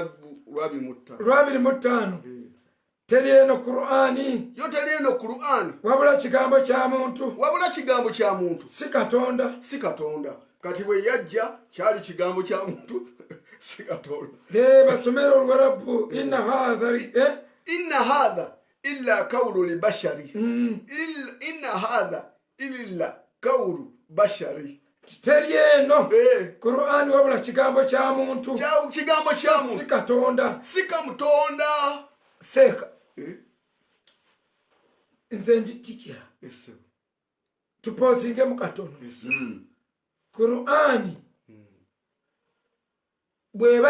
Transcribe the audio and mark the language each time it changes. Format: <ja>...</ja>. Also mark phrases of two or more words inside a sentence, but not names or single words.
<lg>2:5 teri eno Qur'ani wabula kigambo kya muntu si Katonda kati bwe yajja kyali kigambo kya muntu sikatonda basomera Olwarabu inna</lg> <ar>هذا إلا قول لبشر إن هذا إلا قول بشر</ar> <lg>teri eno Qur'an wabula kigambo kya muntu kigambo kya muntu sikamutonda seka nze njitija tupozinge mu katono Qur'an bweba</lg>